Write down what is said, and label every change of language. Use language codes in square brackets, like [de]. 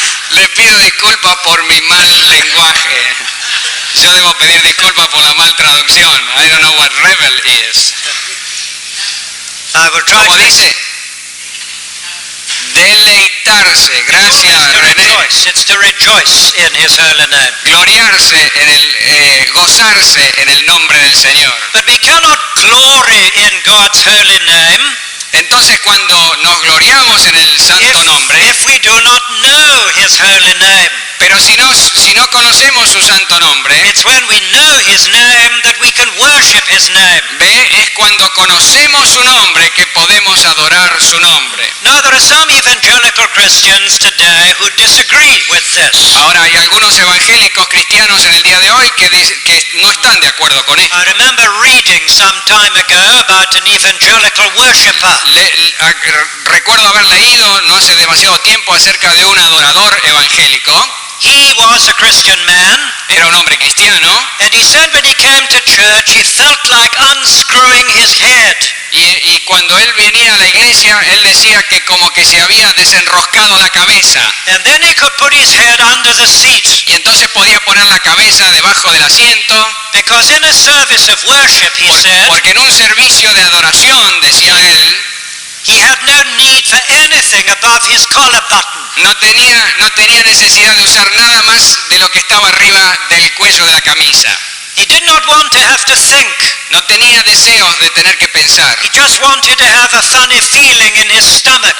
[es] Le pido disculpas por mi mal lenguaje. Yo debo pedir disculpas por la mal traducción. [en] I don't know what revel is. I will try [es] Como [en] to [es] dice, deleitarse. Gracias, [en] to [es] René. [en] rejoice. It's to rejoice in his holy name. [es] Gloriarse en el, gozarse en el nombre del Señor. [en] But we cannot glory in God's holy name [es] Entonces, cuando nos gloriamos en el santo nombre, [en] if we do not know his holy name. [es] pero si no conocemos su santo nombre, [en] It's when we know his name that we can worship his name. [es] ve, es cuando conocemos su nombre que podemos adorar su nombre. [en] Now there are some evangelical Christians today who disagree with this. [es] Ahora, hay algunos evangélicos cristianos en el día de hoy que no están de acuerdo con esto. [en] I remember reading some time ago about an evangelical worshipper. [es] Recuerdo haber leído no hace demasiado tiempo acerca de un adorador evangélico. [en] He was a Christian man, [es] Era un hombre cristiano [en] and he said when he came to church he felt like unscrewing his head. [es] y cuando él venía a la iglesia, él decía que como que se había desenroscado la cabeza. [en] And then he could put his head under the seat. [es] Y entonces podía poner la cabeza debajo del asiento, [en] Because in a service of worship, he said, [es] porque en un servicio de adoración, decía él, [en] he had no need for anything above his collar button. [es] no tenía necesidad de usar nada más de lo que estaba arriba del cuello de la camisa. [en] He did not want to have to think. [es] No tenía deseos de tener que pensar. [en] He just wanted to have a funny feeling in his stomach.